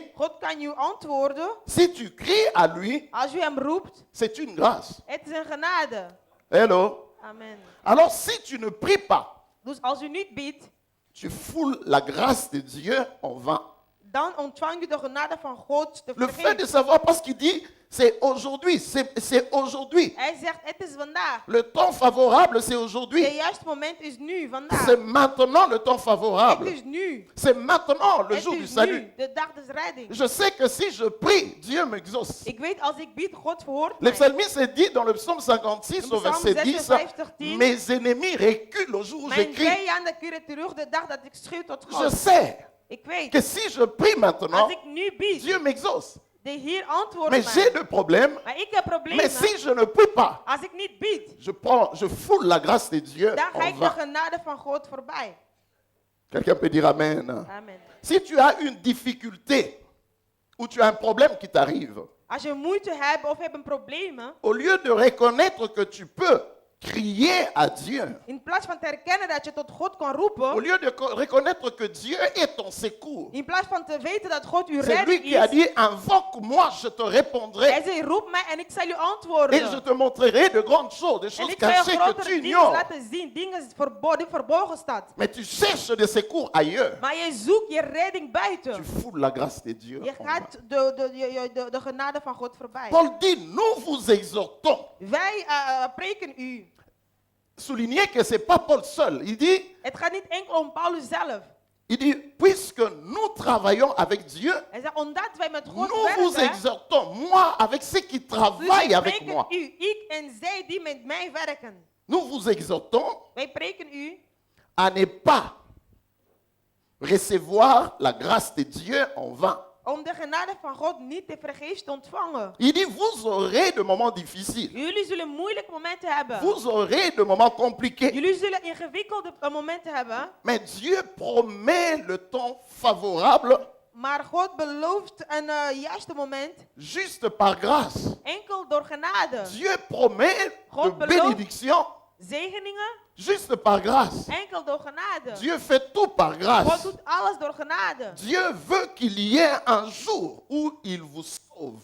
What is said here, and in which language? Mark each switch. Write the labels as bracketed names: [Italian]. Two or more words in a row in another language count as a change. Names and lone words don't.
[Dutch] God kan u antwoorden. [French] si tu cries à lui, [Dutch] Als u hem roept. [French] c'est une grâce. [Dutch] Het is een genade. Hello? Amen. [French] Alors si tu ne pries pas, [Dutch] Dus als u niet bidt. [French] tu foules la grâce de Dieu en vain. [Dutch] Dan ontvang u de genade van God te [French] Le fait de [Dutch] vergeten. [French] savoir, parce qu'il dit, c'est aujourd'hui, c'est aujourd'hui. [Dutch] Hij zegt het is vandaag. [French] Le temps favorable, c'est [Dutch] Het [French] aujourd'hui. [Dutch] juiste moment is nu, vandaag. [French] C'est maintenant le temps [Dutch] Het [French] favorable. [Dutch] is nu. [French] C'est maintenant le [Dutch] Het [French] jour du [Dutch] is [French] salut. [Dutch] nu, de dag des redding. [French] Je sais que si je prie, Dieu m'exauce. [Dutch] Ik weet als ik bid, God verhoort [French] Le [Dutch] mij. [French] psalmiste dit dans le psaume 56 au verset 10, 56, mes ennemis reculent au jour où [Dutch] Mijn [French] j'écris. [Dutch] vijanden keren terug de dag dat ik schreeuw tot [French] Je [Dutch] God. [French] sais [Dutch] Ik weet, [French] que si je prie maintenant, [Dutch] als ik nu bid, [French] Dieu m'exauce. [Dutch] de Heer antwoordt [French] Mais j'ai [Dutch] mij. [French] le problème, [Dutch] Maar ik heb [French] mais [Dutch] problemen. [French] si je ne prie pas, [Dutch] Als ik niet bid, [French] je foule la grâce de Dieu [Dutch] dan ga [French] en [Dutch] ik de [French] vain. [Dutch] genade van God voorbij. [French] Quelqu'un peut dire Amen. Amen. Si tu as une difficulté ou tu as un problème qui t'arrive, [Dutch] Als je moeite hebt of hebt een probleem, [French] au lieu de reconnaître que tu peux crier à Dieu, [Dutch] In plaats van te herkennen dat je tot God kan [French] au [Dutch] roepen, [French] lieu de reconnaître que Dieu est ton secours, [Dutch] in plaats van te weten dat God uw [French] c'est lui [Dutch] redding [French] qui a [Dutch] is, [French] dit, invoque-moi, je te [Dutch] hij [French] répondrai. [Dutch] zei, roep mij en ik zal u [French] Et je [Dutch] antwoorden. [French] te montrerai de grandes choses, des [Dutch] En [French] choses [Dutch] ik zal je [French] cachées que tu [Dutch] grotere dingen [French] ignores. [Dutch] laten zien, dingen die verborgen staan. [French] Mais tu cherches des secours ailleurs. [Dutch] Maar je zoekt je redding [French] Tu [Dutch] buiten. [French] foules la grâce de Dieu. [Dutch] Je [French] en vain. [Dutch] gaat de genade van God voorbij. [French] Paul dit, nous vous exhortons. [Dutch] Wij preken u. [French] Soulignez que ce n'est pas Paul seul. Il [Dutch] Het gaat niet enkel om Paulus zelf. [French] dit, puisque nous travaillons avec Dieu, [Dutch] Hij zegt, omdat wij met God [French] nous vous [Dutch] werken, [French] exhortons, moi, avec ceux qui [Dutch] dus [French] travaillent [Dutch] wij [French] avec [Dutch] preken [French] moi. [Dutch] u, ik en zij die met mij werken. [French] Nous vous exhortons [Dutch] Wij preken u [French] à ne pas recevoir la grâce de Dieu en vain. [Dutch] om de genade van God niet te vergeefs te ontvangen. [French] Il dit, vous aurez de moments difficiles. [Dutch] Jullie zullen moeilijke momenten hebben. [French] Vous aurez de moments compliqués. [Dutch] Jullie zullen ingewikkelde momenten hebben. [French] Mais Dieu promet le temps favorable [Dutch] Maar God belooft een juiste moment. [French] juste par grâce. [Dutch] Enkel door genade. [French] Dieu promet [Dutch] God [French] de [Dutch] belooft [French] bénédictions [Dutch] zegeningen. [French] juste par grâce. [Dutch] Enkel door genade. [French] Dieu fait tout par [Dutch] God [French] grâce. [Dutch] doet alles door genade. [French] Dieu veut qu'il y ait un jour où il vous sauve.